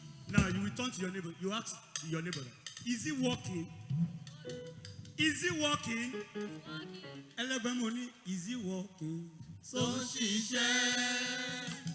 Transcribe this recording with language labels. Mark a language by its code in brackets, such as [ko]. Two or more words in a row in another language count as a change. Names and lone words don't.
[en] Now, you will turn to your neighbor. You ask your neighbor, "Is he working? Is he working?" [yo] Ẹlẹ́gbẹ́ mo ní, [en] "Is he working?" [yo] Tó ń ṣiṣẹ́.